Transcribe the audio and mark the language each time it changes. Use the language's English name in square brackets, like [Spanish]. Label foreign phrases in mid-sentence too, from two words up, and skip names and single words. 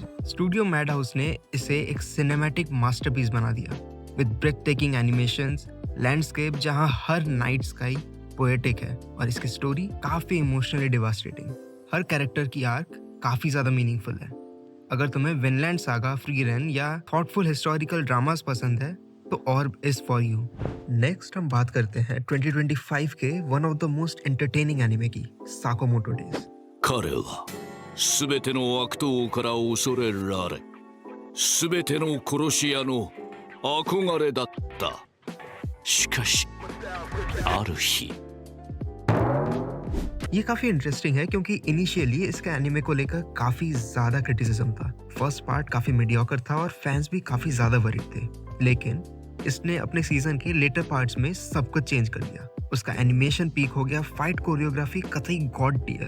[Hindi] स्टूडियो मैड हाउस ने इसे एक [English] cinematic masterpiece [Hindi] बना दिया [English] with breath taking animations, landscape [Hindi] जहां हर [English] night sky [Hindi] पोएटिक है और इसकी स्टोरी काफी [English] emotionally devastating. [Hindi] हर कैरेक्टर की आर्क काफी ज्यादा मीनिंगफुल है। अगर तुम्हें विनलैंड सागा, फ्री रन या [English] thoughtful historical dramas [Hindi] पसंद है तो ऑर्ब [English] is for you. [Hindi] नेक्स्ट हम बात करते हैं 2025 के [English] one of the most entertaining anime [Hindi] की, साकामोटो डेज। [Japanese] 彼は全ての悪党から恐れられ、全ての殺し屋の憧れだった。しかし、ある日 [Hindi] ये काफी इंटरेस्टिंग है क्योंकि इनिशियली इसके एनिमे को लेकर काफी ज्यादा क्रिटिसिज्म था। [English] first part [Hindi] काफी मीडियोकर था और फैंस भी काफी ज्यादा वरीड थे, लेकिन इसने अपने सीजन के [English] later parts [Hindi] में सब कुछ चेंज कर दिया। उसका एनिमेशन पीक हो गया, [English] fight choreography [Hindi] कतई [English] god tier.